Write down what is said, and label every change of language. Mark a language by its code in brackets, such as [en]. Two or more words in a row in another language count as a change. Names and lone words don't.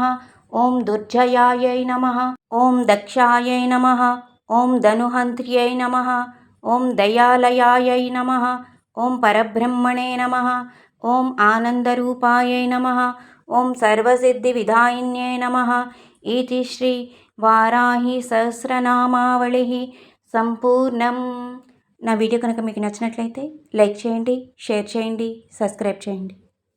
[sa] ॐ दुर्जयायै नमः। ॐ दक्षायै नमः। ॐ धनुहन्त्र्यै नमः। ॐ दयालयायै नमः। ॐ परब्रह्मणे नमः। ॐ आनन्दरूपायै नमः। ॐ सर्वसिद्धिविधायिन्यै नमः। इति श्री వారాహి సహస్రనామావళి సంపూర్ణం. [te] నా వీడియో కనుక మీకు నచ్చినట్లయితే లైక్ చేయండి, షేర్ చేయండి, సబ్స్క్రైబ్ చేయండి.